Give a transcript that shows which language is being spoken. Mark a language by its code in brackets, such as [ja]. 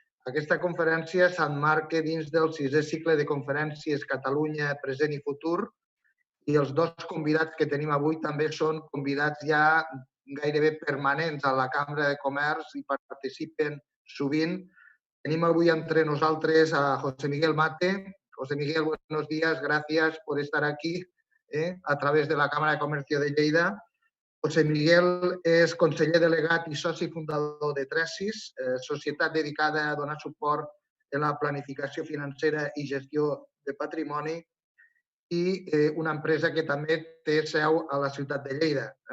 [ca] Aquesta conferència s'emmarca dins del 6è cicle de conferències Catalunya, present i futur, i els dos convidats que tenim avui també són convidats ja gairebé permanents a la Cambra de Comerç i participen sovint. Tenim avui entre nosaltres a José Miguel Mate. [es] José Miguel, buenos días, gracias por estar aquí a través de la Cámara de Comercio de Lleida. [ca] José Miguel és conseller delegat i soci fundador de Tresis, societat dedicada a donar suport en la planificació financera i gestió de patrimoni, i una empresa que també té seu a la ciutat de Lleida.